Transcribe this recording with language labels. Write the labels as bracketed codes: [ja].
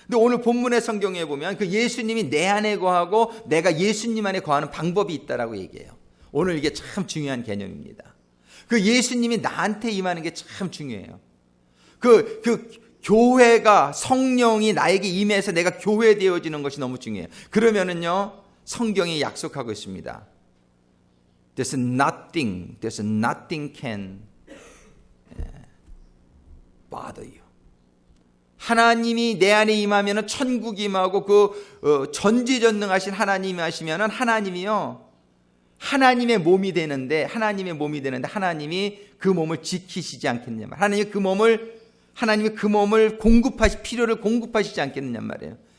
[ko] 근데 오늘 본문의 성경에 보면 그 예수님이 내 안에 거하고 내가 예수님 안에 거하는 방법이 있다라고 얘기해요. 오늘 이게 참 중요한 개념입니다. 그 예수님이 나한테 임하는 게 참 중요해요. 그 교회가, 성령이 나에게 임해서 내가 교회 되어지는 것이 너무 중요해요. 그러면은요, 성경이 약속하고 있습니다. [en] There's nothing can bother you. [ko] 하나님이 내 안에 임하면은 천국이 임하고 그 전지전능하신 하나님이 하시면은 하나님이요, 하나님의 몸이 되는데 하나님이 그 몸을 지키시지 않겠느냐 말이에요. 하나님이 그 몸을 필요를 공급하시지 않겠느냐 말이에요.